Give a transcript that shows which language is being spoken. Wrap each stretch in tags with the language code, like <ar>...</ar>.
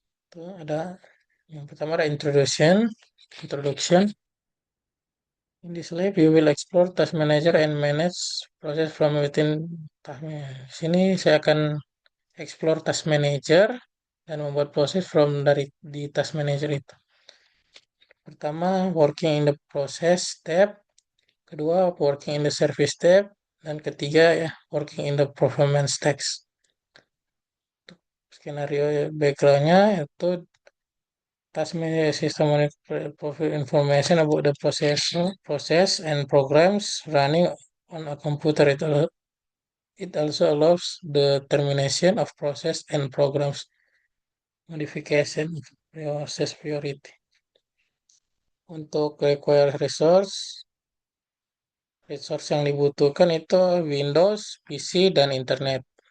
<id>Tuh ada yang pertama ada introduction.</id> <en>In this lab, you will explore Task Manager and manage process from within Task Manager.</en> <id>Sini saya akan explore Task Manager dan membuat proses dari di Task Manager itu.</id> <en>Pertama, working in the process tab. Kedua, working in the service tab.</en> <id>Dan ketiga, ya,</id> <en>working in the performance text.</en> <id>Skenario backgroundnya itu</id> <en>task manager system provide information about the process and programs running on a computer. It also allows the termination of process and programs modification process priority.</en> <id>Untuk require resource yang dibutuhkan itu Windows, PC, dan Internet.</id>